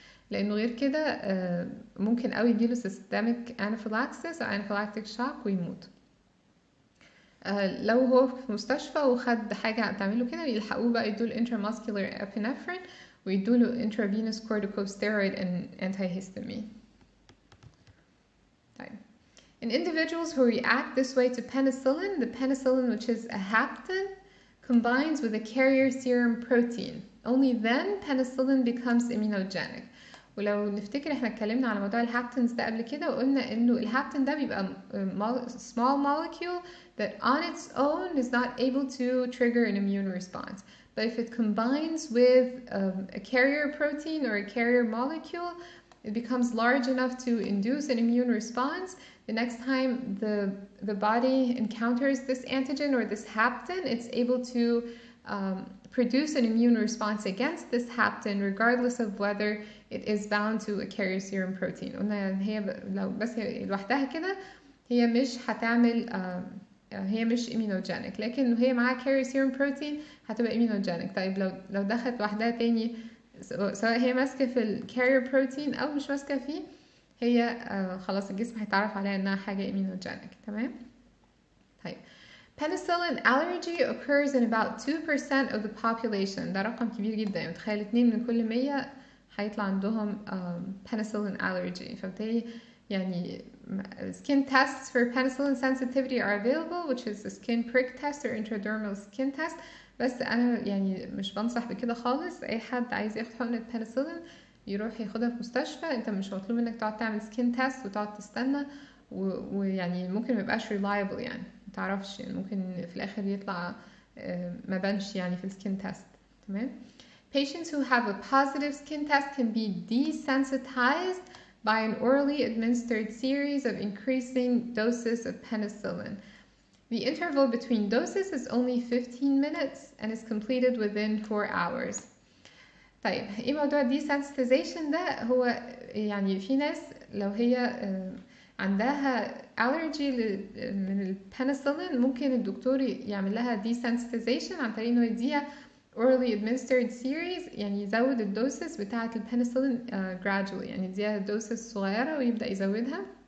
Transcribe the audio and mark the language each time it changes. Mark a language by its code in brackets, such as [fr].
[ar] لأنه غير كده ممكن قوي يجيله systemic anaphylaxis أو anaphylactic shock ويموت. لو هو في مستشفى وخد حاجة تعمله كده يلحقوه بقى يدوله intramuscular epinephrine ويدوله intravenous corticosteroid and antihistamine. طيب. [en] In individuals who react this way to penicillin, the penicillin, which is a hapten, combines with a carrier serum protein. Only then penicillin becomes immunogenic. [ar] ولو نفتكر احنا اتكلمنا على موضوع الهابتنز ده قبل كده وقلنا انه الهابتن ده بيبقى [en] small molecule that on its own is not able to trigger an immune response. But if it combines with a carrier protein or a carrier molecule, it becomes large enough to induce an immune response. The next time the body encounters this antigen or this hapten, it's able to produce an immune response against this hapten regardless of whether it is bound to a carrier serum protein. [ar] قلنا هي لو بس لوحدها كده هي مش هتعمل هي مش immunogenic، لكن هي معاها carrier serum protein هتبقى immunogenic. طيب لو دخلت لوحدها تاني سواء هي ماسكة في الكارير بروتين أو مش ماسكة فيه، هي خلاص الجسم هيتعرف عليها إنها حاجة immunogenic. تمام؟ طيب [en] Penicillin allergy occurs in about 2% of the population. [ar] ده رقم كبير جدا، يعني تخيل 2 من كل 100 هيطلع عندهم penicillin allergy. فبالتالي يعني [en] skin tests for penicillin sensitivity are available, which is a skin prick test or intradermal skin test. [ar] بس انا يعني مش بنصح بكده خالص. اي حد عايز ياخد حقنة بنسلين يروح ياخدها في مستشفى. انت مش مطلوب منك تقعد تعمل سكين تيست وتقعد تستنى ويعني ممكن ميبقاش reliable، يعني متعرفش، يعني ممكن في الاخر يطلع ما بانش يعني في السكين تيست. تمام. [en] Patients who have a positive skin test can be desensitized by an orally administered series of increasing doses of penicillin. The interval between doses is only 15 minutes and is completed within 4 hours. [ar] طيب ايه موضوع desensitization ده؟ هو يعني في ناس لو هي عندها allergy من البنسلين ممكن الدكتور يعمل لها desensitization عن طريق انه يديها [en] orally administered series، [ar] يعني يزود الدوسز بتاعة البنسلين gradually، يعني يديها دوسز صغيرة ويبدأ يزودها.